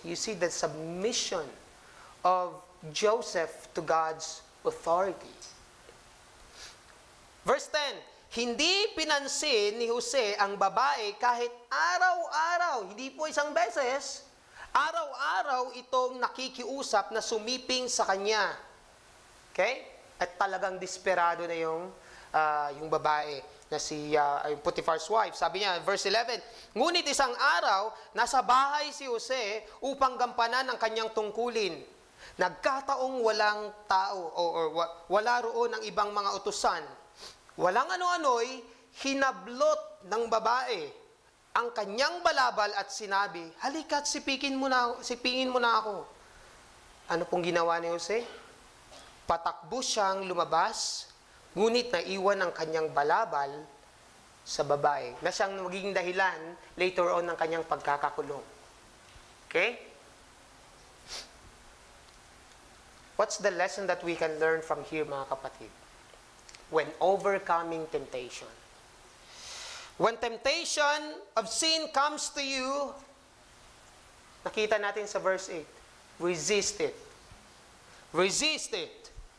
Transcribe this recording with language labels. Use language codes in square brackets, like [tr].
[en] You see the submission of Joseph to God's authority. [tl] Verse 10, hindi pinansin ni Jose ang babae kahit araw-araw, hindi po isang beses, araw-araw itong nakikiusap na sumiping sa kanya. Okay? At talagang desperado na yung babae na si Potiphar's wife. Sabi niya, verse 11, ngunit isang araw, nasa bahay si Jose upang gampanan ang kanyang tungkulin. Nagkataong walang tao or wala roon ang ibang mga utusan. Walang ano-ano'y hinablot ng babae ang kanyang balabal at sinabi, halika't sipingin mo na ako. Ano pong ginawa ni Jose? Patakbo siyang lumabas, ngunit naiwan ang kanyang balabal sa babae na siyang magiging dahilan [en] later on [tl] ng kanyang pagkakakulong. [en] Okay? What's the lesson that we can learn from here, [tl] mga kapatid? [en] When overcoming temptation. When temptation of sin comes to you, [tl] nakita natin sa [en] verse 8, resist it. Resist it.